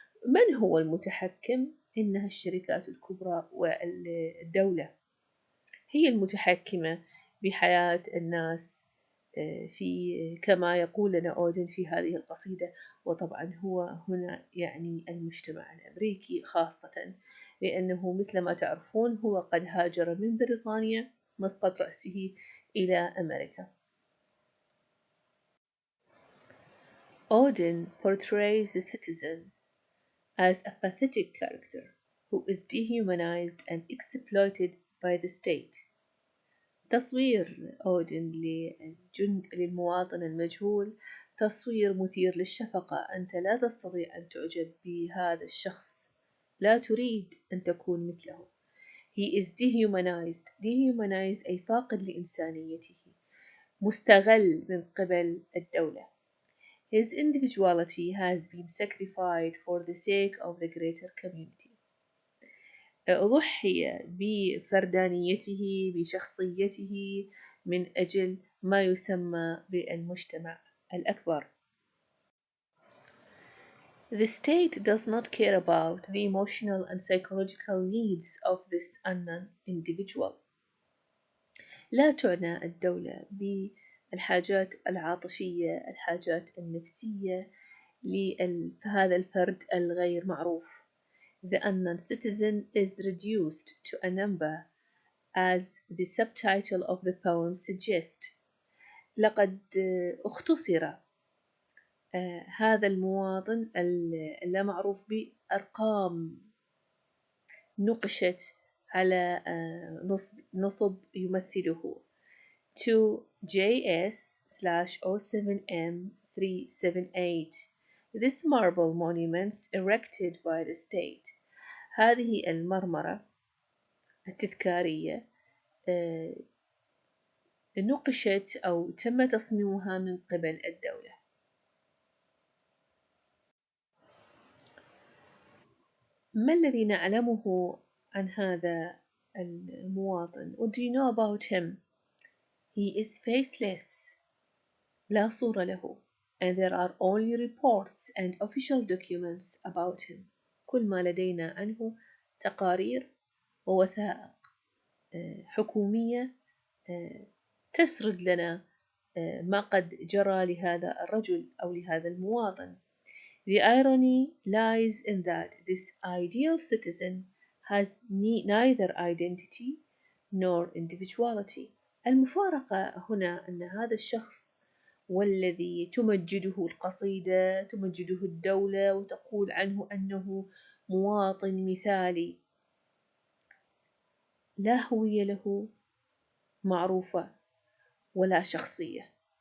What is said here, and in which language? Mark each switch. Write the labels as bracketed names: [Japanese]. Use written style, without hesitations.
[Arabic] من هو المتحكم؟ إنها الشركات الكبرى والدولة هي المتحكمة بحياة الناس، في كما يقول لنا أودن في هذه القصيدة. وطبعا هو هنا يعني المجتمع الأمريكي خاصة، لأنه مثل ما تعرفون هو قد هاجر من بريطانيا مسقط رأسه إلى أمريكا. [English] Auden portrays the citizen as a pathetic character who is dehumanized and exploited by the state. [Arabic] تصوير أودن للمواطن المجهول تصوير مثير للشفقة. أنت لا تستطيع أن تعجب بهذا الشخص، لا تريد أن تكون مثله. [English] He is dehumanized [Arabic] أي فاقد لإنسانيته، مستغل من قبل الدولة. [English] His individuality has been sacrificed for the sake of the greater community. [Arabic] ضحي بفردانيته، بشخصيته من أجل ما يسمى بالمجتمع الأكبر. [English] The state does not care about the emotional and psychological needs of this unknown individual. [Arabic] لا تعنى الدولة بالحاجات العاطفية، الحاجات النفسية لهذا الفرد الغير معروف. [English] The unknown citizen is reduced to a number, as the subtitle of the poem suggests. [Arabic] لقد اختصر هذا المواطن اللا معروف بأرقام نقشت على نصب يمثله 2JS/07M378. [English] This marble monuments erected by the state. [Arabic] هذه المرمرة التذكارية نقشت أو تم تصميمها من قبل الدولة. ما الذي نعلمه عن هذا المواطن؟ [English] What do you know about him? He is faceless، [Arabic] لا صورة له. [English] And there are only reports and official documents about him. [Arabic] كل ما لدينا عنه تقارير ووثائق حكومية تسرد لنا ما قد جرى لهذا الرجل أو لهذا المواطن. [English] The irony lies in that this ideal citizen has neither identity nor individuality. [Arabic] المفارقة هنا أن هذا الشخص والذي تمجده القصيدة، تمجده الدولة، وتقول عنه أنه مواطن مثالي لا هوية له معروفة ولا شخصية.